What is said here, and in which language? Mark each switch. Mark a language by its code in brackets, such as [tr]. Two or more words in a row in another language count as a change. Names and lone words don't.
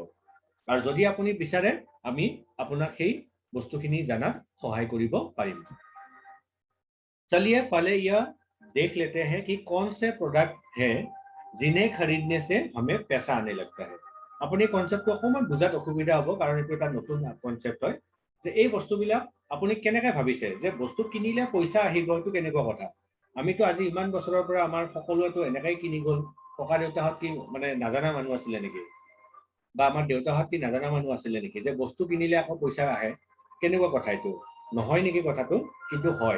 [as] আৰু যদি আপুনি বিচাৰে আমি আপোনাক সেই বস্তুখিনি জানাত সহায় কৰিব পাৰিম। [hi] चलिए पहले यह देख लेते हैं कि कौन से प्रोडक्ट हैं जिन्हें खरीदने से हमें पैसा आने लगता है। [as] আপুনি কনসেপ্টটো অকমান বুজাত অসুবিধা হ'ব কাৰণ এইটো এটা নতুন কনসেপ্ট হয় যে এই বস্তুবিলাক আপুনি কেনেকৈ ভাবিছে যে বস্তু কিনিলে পইচা আহিব, এইটো কেনেকুৱা কথা। আমিতো আজি ইমান বছৰৰ পৰা আমাৰ সকলোৱেতো এনেকৈ কিনি গ'ল, ককা দেউতাহঁত কি মানে নাজানা মানুহ আছিলে নেকি, বা আমাৰ দেউতাহঁত কি নাজানা মানুহ আছিলে নেকি যে বস্তু কিনিলে আকৌ পইচা আহে, কেনেকুৱা কথা এইটো, নহয় নেকি কথাটো, কিন্তু হয়।